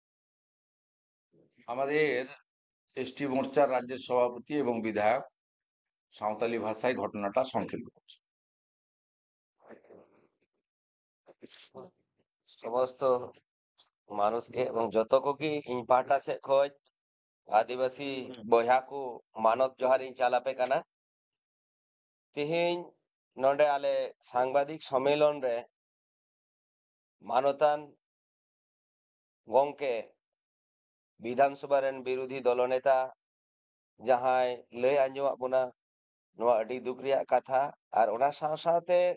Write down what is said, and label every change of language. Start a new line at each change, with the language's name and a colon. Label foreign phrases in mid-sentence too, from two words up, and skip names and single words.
Bangla: আমাদের এসটি মোর্চার রাজ্যের সভাপতি এবং বিধায়ক সাঁওতালি ভাষায় ঘটনাটা সংক্ষেপ করছে। সমস্ত মানুষকে এবং যত কোকি
Santali: ᱤᱧ ᱯᱟᱦᱴᱟ ᱥᱮᱫ ᱠᱷᱚᱡ ᱟᱹᱫᱤᱵᱟᱹᱥᱤ ᱵᱚᱭᱦᱟ ᱠᱚ ᱢᱟᱱᱚᱛ ᱡᱚᱦᱟᱨ ᱤᱧ ᱪᱟᱞ ᱟᱯᱮ ᱠᱟᱱᱟ। ᱛᱮᱦᱮᱧ ᱱᱚᱰᱮ ᱟᱞᱮ ᱥᱟংᱵᱟᱫᱤᱠ ᱥᱚᱢᱢᱮᱞᱚᱱ ᱨᱮ ᱢᱟᱱᱚᱛᱟᱱ ᱜᱚᱝᱠᱮ ᱵᱤᱫᱷᱟᱱ ᱥᱚᱵᱷᱟ ᱨᱮᱱ ᱵᱤᱨᱳᱫᱷᱤ ᱫᱚᱞᱱᱮᱛᱟ ᱡᱟᱦᱟᱸᱭ ᱞᱟᱹᱭ ᱟᱸᱡᱚᱢᱟᱜ ᱵᱚᱱᱟ ᱱᱚᱣᱟ ᱟᱹᱰᱤ ᱫᱩᱠ ᱨᱮᱭᱟᱜ ᱠᱟᱛᱷᱟ, ᱟᱨ ᱚᱱᱟ ᱥᱟᱶ ᱥᱟᱶᱛᱮ